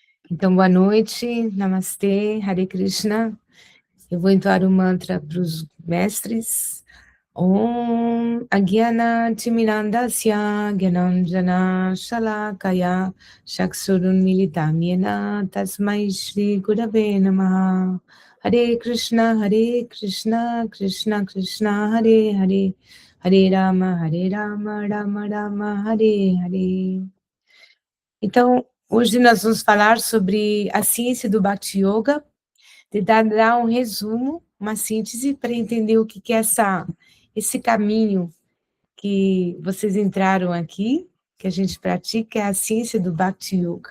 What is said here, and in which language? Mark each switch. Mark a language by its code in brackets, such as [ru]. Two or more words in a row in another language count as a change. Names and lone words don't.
[pt] Então, boa noite, Namastê, [sa] हरे कृष्ण. [pt] Eu vou entoar o mantra para os mestres. [sa] ओम् अज्ञान तिमिरान्धस्य ज्ञानाञ्जन शलाकया चक्षुरुन् मीलितं येन तस्मै श्री गुरवे नमः. हरे कृष्ण कृष्ण कृष्ण हरे हरे हरे राम राम राम हरे हरे. [pt] Então, hoje nós vamos falar sobre a ciência do Bhakti Yoga, tentar dar um resumo, uma síntese para entender o que é esse caminho que vocês entraram aqui, que a gente pratica, é a ciência do Bhakti Yoga.